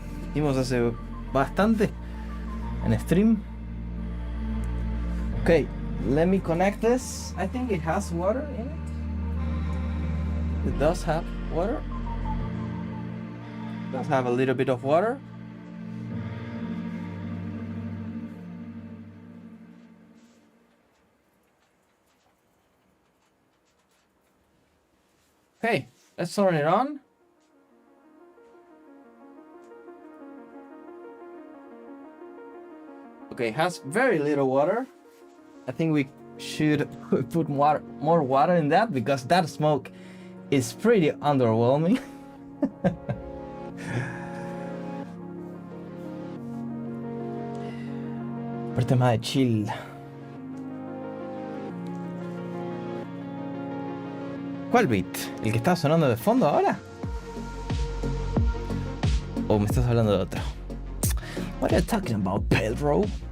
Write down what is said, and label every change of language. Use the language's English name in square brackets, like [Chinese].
[Spanish] Hicimos hace bastante en stream. [English] Okay, let me connect this. I think it has water in it. It does have water. It does have a little bit of water. Okay, let's turn it on. Okay, it has very little water. I think we should put more water in that because that smoke is pretty underwhelming. [Spanish] Por tema de chill. ¿Cuál beat? ¿El que está sonando de fondo ahora? ¿O me estás hablando de otro? [English] What are you talking about, Pedro?